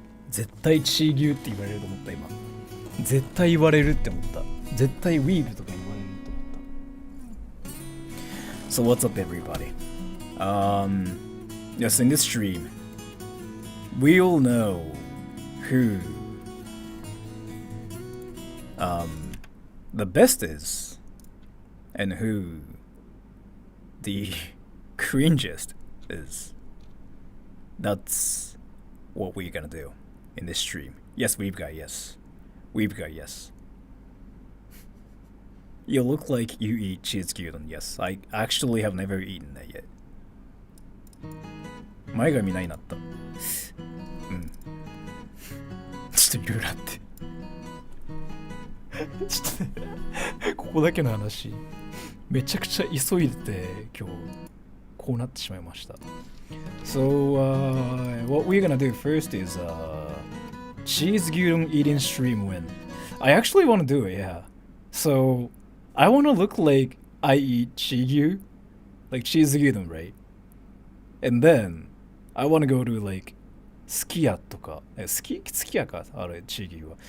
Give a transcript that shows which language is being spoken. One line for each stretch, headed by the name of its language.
Japanese: 絶対チー牛って言われると思った今。絶対言われるって思った。絶対ウィーブとか言われると思った。
English: So what's up everybody? Yes, in this stream, we all know who the best is and who the cringiest is. That's what we're gonna do in this stream. Yes, we've got yes. We've got yes. You look like you eat cheese gyudon. Yes, I actually have never eaten that yet.
Japanese: 前髪ないなった。うん。ちょっといろいろあって。ちょっとね、ここだけの話。めちゃくちゃ急いでて今日こうなってしまいました。
English: So, what we're gonna do first is cheese gyudon eating stream win. I actually want to do it, yeah. So, I want to look like I eat chigyu, like cheese gyudon, right? And then, I want to go to like sukiya
Japanese: とか、sukiya かあれchigyuは。